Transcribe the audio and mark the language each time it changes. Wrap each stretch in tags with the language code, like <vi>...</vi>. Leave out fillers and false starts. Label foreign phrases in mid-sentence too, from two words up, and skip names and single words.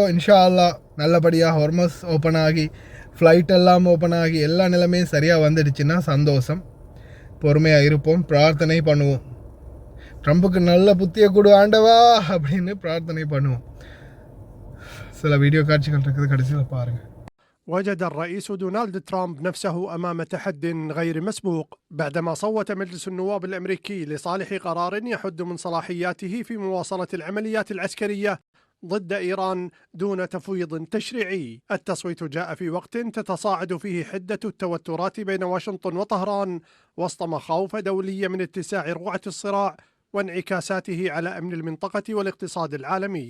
<ar>إن شاء الله</ar> <ta>நல்லபடியாக ஹொர்மஸ் ஓப்பன் ஆகி ஃப்ளைட் எல்லாம் ஓப்பன் ஆகி எல்லா நிலைமையும் சரியாக வந்துடுச்சுன்னா சந்தோஷம். பொறுமையாக இருப்போம், பிரார்த்தனை பண்ணுவோம். ட்ரம்புக்கு நல்ல புத்தியை கொடு ஆண்டவா அப்படின்னு பிரார்த்தனை பண்ணுவோம். சில வீடியோ காட்சிகள் இருக்குது, கடைசியில் பாருங்கள்.</ta> <ar>وجد الرئيس دونالد ترامب نفسه أمام تحد غير مسبوق بعدما صوت مجلس النواب الأمريكي لصالح قرار يحد من صلاحياته في مواصلة العمليات العسكرية ضد إيران دون تفويض تشريعي. التصويت جاء في وقت تتصاعد فيه حدة التوترات بين واشنطن وطهران وسط مخاوف دولية من اتساع رقعة الصراع وانعكاساته على أمن المنطقة والاقتصاد العالمي.</ar>